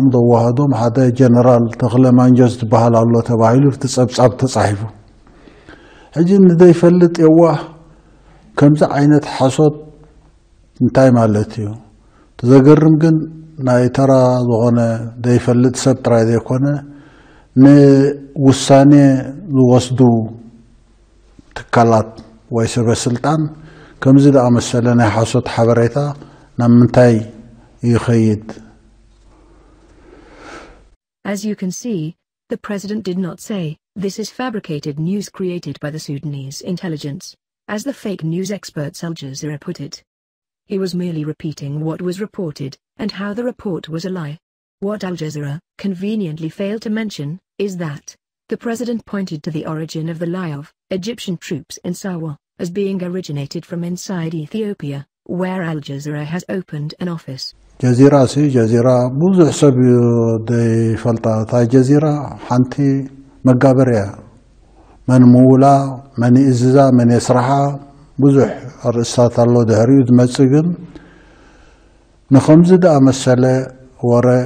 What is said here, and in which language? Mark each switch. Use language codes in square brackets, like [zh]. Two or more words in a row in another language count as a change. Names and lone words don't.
[ti] ዘዋህዶም ሓደ ጀነራል ተኽለ ማንጀስ ዝበሃል ኣሎ ተባሂሉ እቲ ጸብጻብ ተጻሒፉ ሕጂ ንዘይፈልጥ የዋህ ከምዚ ዓይነት ሓሶት እንታይ ማለት እዩ ተዘገርም ግን ናይ ተራ ዝኾነ ዘይፈልጥ ሰብ ጥራይ ዘይኮነ ንውሳኔ ዝወስዱ ትካላት ወይ ሰበስልጣን ከምዚ ዝኣመሰለ ናይ ሓሶት ሓበሬታ ናምንታይ ይኸይድ. [en] As you can see, the president did not say, "This is fabricated news created by the Sudanese intelligence." as the fake news experts Aljazeera put it. He was merely repeating what was reported, and how the report was a lie. What Aljazeera conveniently failed to mention is that the president pointed to the origin of the lie of Egyptian troops in Sawa as being originated from inside Ethiopia, where Aljazeera has opened an office. [ti] Jazeera ብዙሕ ሰብ ይፈልጣ ታ ጀዚራ ሓንቲ መጋበርያ መን ምውላ መን ይእዝዛ መን የስራሓ ብዙሕ ርእስታት ኣሎ ድሕሪኡ ዝመፅእ ግን ንኸምዚ ደኣ መሰለ ወረ